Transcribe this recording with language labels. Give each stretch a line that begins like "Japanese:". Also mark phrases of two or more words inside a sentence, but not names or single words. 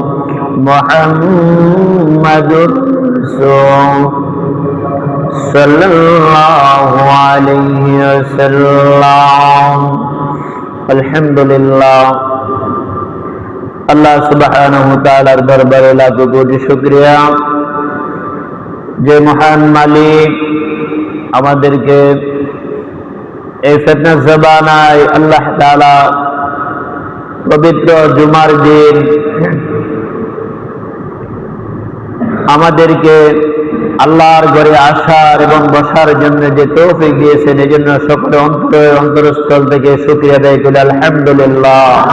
Arabic: محمد صلى الله عليه وسلم الحمد لله
Bangla: আল্লাহ সুবহানাহু ওয়া তাআলার দরবারে লাখো কোটি শুকরিয়া যে মহান মালিক আমাদেরকে এই ফিতনার জবানায় আল্লাহ তাআলা পবিত্র জুমার দিন আমাদেরকে আল্লাহর ঘরে আসার এবং বসার জন্য যে তৌফিক দিয়েছেন এজন্য সকলে অন্তরস্থল থেকে শুকরিয়া আদায় করি আলহামদুলিল্লাহ।